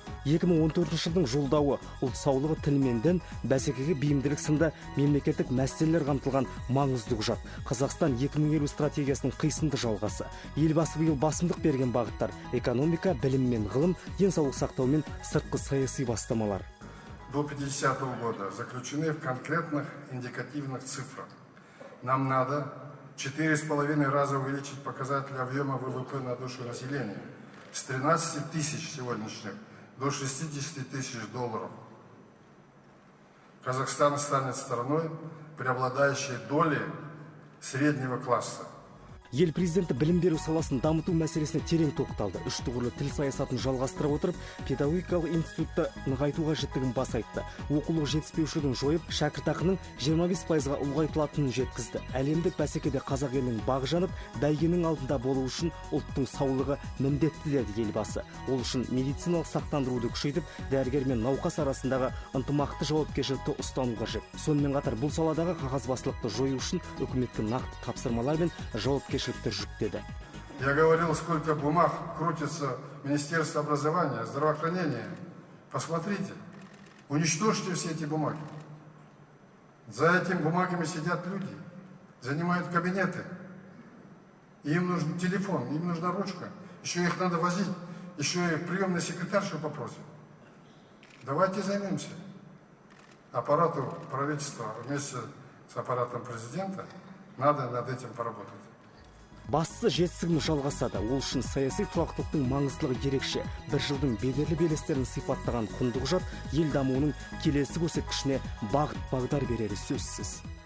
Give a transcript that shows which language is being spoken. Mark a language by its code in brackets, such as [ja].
[kk] 2014 жылдың жолдауы ұлт саулығы, тіл мен дін, бәсекеге бейімділік сынды мемлекеттік мәселелер қамтылған маңызды құжат. Қазақстан 2050 стратегиясының қисынды жалғасы. Елбасы биыл басымдық берген бағыттар: экономика, білім мен ғылым, денсаулық сақтау мен сыртқы саяси бастамалар. [ru] До 50-го года заключены в конкретных индикативных цифрах. Нам надо 4,5 раза увеличить показатель объема ВВП на душу населения с 13 тысяч сегодняшних до 60 тысяч долларов. Казахстан станет страной преобладающей доли среднего класса. [kk] Ел президенті білім беру саласын дамыту мәселесіне терең тоқталды. Үш тұғырлы тіл саясатын жалғастыра отырып, педагогикалық институтты нығайту қажеттігін баса айтты. Оқулық жетіспеушілігін жойып, шәкіртақының 25%-ға ұлғайтылатынын жеткізді. Әлемдік бәсекеде қазақ елінің бағы жанып, бәйгенің алдында болу үшін ұлттың саулығы міндетті деді елбасы. Ол үшін медициналық сақтандыруды күшейтіп, дәрігер мен науқас арасындағы ынтымақты жауапкершілікті ұстану қажет. Сонымен қатар бұл саладағы қағазбастылықты жою үшін үкіметке нақты тапсырмалар мен жауапкершілік жүктеді. [ru] Я говорил, сколько бумаг крутится в Министерстве образования, здравоохранения. Посмотрите, уничтожьте все эти бумаги. За этими бумагами сидят люди, занимают кабинеты. Им нужен телефон, им нужна ручка. Еще их надо возить, еще и приемный секретаршу попросим. Давайте займемся. Аппарату правительства вместе с аппаратом президента надо над этим поработать. [kk] Бастысы жетістігін жалғасады. Ол үшін саяси тұрақтылықтың маңыздылығы ерекше. Бір жылдың беделі белестерін сипаттаған құнды құжат ел дамуының келесі көрсеткішіне бағыт-бағдар берері сөзсіз.